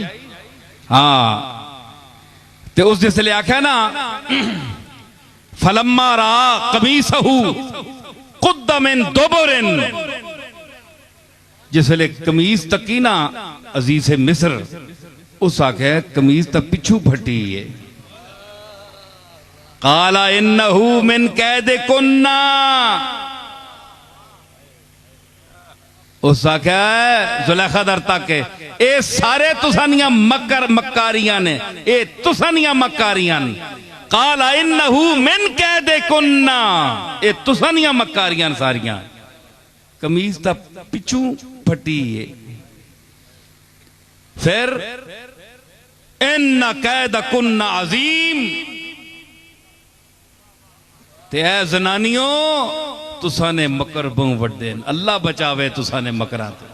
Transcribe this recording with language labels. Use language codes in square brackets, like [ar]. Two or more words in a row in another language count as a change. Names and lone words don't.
[pa] ہاں، تے اس جسلے آکھیا نا [ar] فلما رأى قميصه قد من دبر, [pa] جسلے قمیض تکی نا عزیز مصر، اس آکھے قمیض تک پچھوں پھٹی ہے. [ar] قال إنه من كيدكن, [pa] اس آکھے زلیخا در تک اے سارے تساڈیاں مکاریاں نے، اے تساڈیاں مکاریاں نے. [ar] قال إنه من كيدكن, [pa] اے تساڈیاں مکاریاں ساریاں. قمیض دا پچھوں پھٹی ہے. پھر [ar] إن كيدكن عظيم, [pa] تے اے زنانیو تساں نے مکر بہو وڈے، اللہ بچاوے تساں نے مکراں توں.